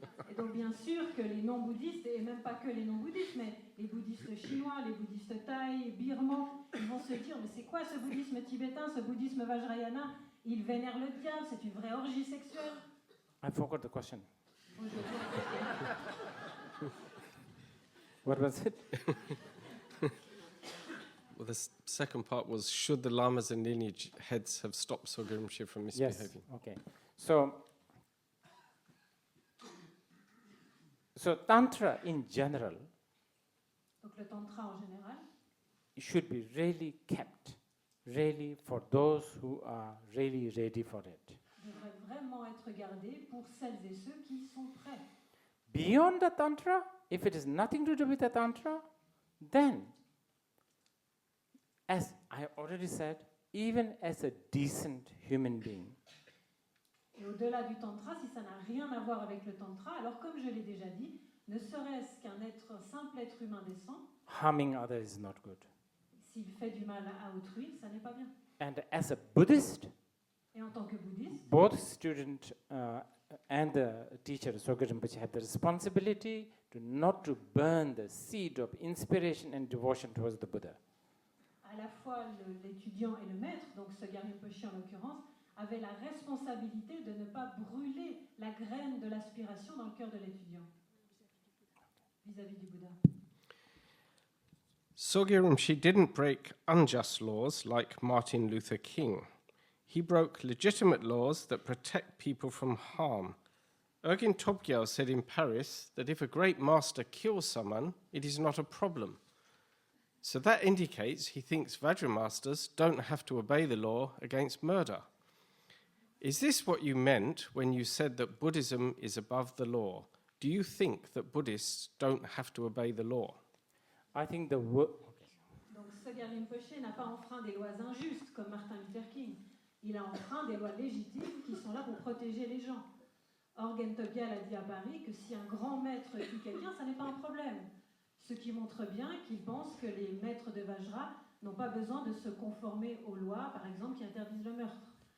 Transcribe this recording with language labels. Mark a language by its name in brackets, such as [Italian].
[French] Et donc bien sûr que les non-bouddhistes, et même pas que les non-bouddhistes, mais les bouddhistes chinois, les bouddhistes thaïs, birmans, ils vont se dire, mais c'est quoi ce bouddhisme tibétain, ce bouddhisme vajrayana? Ils vénèrent le diable, c'est une vraie orgie sexuelle. [English] I forgot the question. What was it? Well, the second part was, should the lamas and lineage heads have stopped Sogyal Rinpoche from misbehaving? Yes, okay. So Tantra in general [French] Donc le tantra en général, [English] should be really kept, really for those who are really ready for it. [French] devrait vraiment être gardé pour celles et ceux qui sont prêts. [English] Beyond the Tantra, if it is nothing to do with the Tantra, then, as I already said, even as a decent human being, [French] Et au-delà du tantra, si ça n'a rien à voir avec le tantra, alors comme je l'ai déjà dit, ne serait-ce qu'un simple être humain décent, [English] harming others is not good. [French] s'il fait du mal à autrui, ça n'est pas bien. [English] And as a Buddhist, [French] Et en tant que bouddhiste, [English] both student and the teacher, Sogyal Rinpoche, have the responsibility not to burn the seed of inspiration and devotion towards the Buddha. [French] à la fois l'étudiant et le maître, donc Sogyal Rinpoche en l'occurrence, avait la responsabilité de ne pas brûler la graine de l'aspiration dans le cœur de l'étudiant vis-à-vis du Bouddha. [English] Sogyal Rinpoche didn't break unjust laws like Martin Luther King. He broke legitimate laws that protect people from harm. Ergin Topgyal said in Paris that if a great master kills someone, it is not a problem. So that indicates he thinks Vajra masters don't have to obey the law against murder. Is this what you meant when you said that Buddhism is above the law? Do you think that Buddhists don't have to obey the law? I think the [French] Donc Sogyal Rinpoche n'a pas enfreint des lois injustes comme Martin Luther King. Il a enfreint des lois légitimes qui sont là pour protéger les gens. Ergin Topgyal a dit à Paris que si un grand maître tue quelqu'un, ça n'est pas un problème. Ce qui montre bien qu'il pense que les maîtres de Vajra n'ont pas besoin de se conformer aux lois, par exemple, qui interdisent le meurtre.